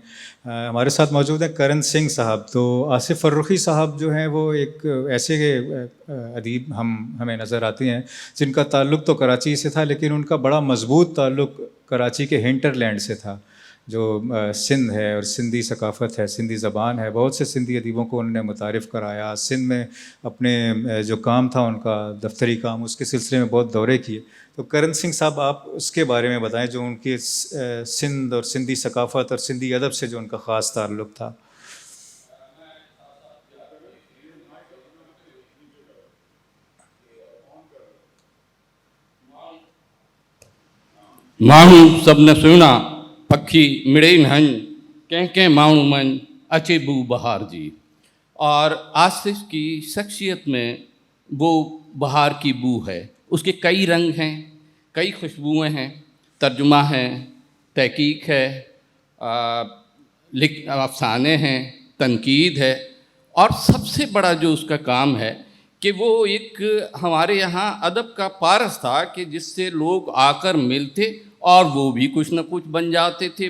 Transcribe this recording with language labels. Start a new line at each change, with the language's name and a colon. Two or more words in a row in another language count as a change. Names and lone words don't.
Urdu: ہمارے ساتھ موجود ہیں کرن سنگھ صاحب. تو آصف فرخی صاحب جو ہیں وہ ایک ایسے ادیب ہمیں نظر آتے ہیں جن کا تعلق تو کراچی سے تھا لیکن ان کا بڑا مضبوط تعلق کراچی کے ہنٹر لینڈ سے تھا جو سندھ ہے اور سندھی ثقافت ہے سندھی زبان ہے. بہت سے سندھی ادیبوں کو انہوں نے متعارف کرایا. سندھ میں اپنے جو کام تھا ان کا دفتری کام اس کے سلسلے میں بہت دورے کیے. تو کرن سنگھ صاحب آپ اس کے بارے میں بتائیں جو ان کی سندھ اور سندھی ثقافت اور سندھی ادب سے جو ان کا خاص تعلق تھا.
Sindhi: माण्हू सभु न सुहिणा पखी मिड़े हन कंहिं कंहिं माण्हू मन अचे बू बहार जी.
Urdu: اور آصف کی شخصیت میں وہ بہار کی بو ہے. اس کے کئی رنگ ہیں، کئی خوشبوئیں ہیں، ترجمہ ہے، تحقیق ہے، افسانے ہیں، تنقید ہے، اور سب سے بڑا جو اس کا کام ہے کہ وہ ایک ہمارے یہاں ادب کا پارس تھا کہ جس سے لوگ آ کر ملتے اور وہ بھی کچھ نہ کچھ بن جاتے تھے.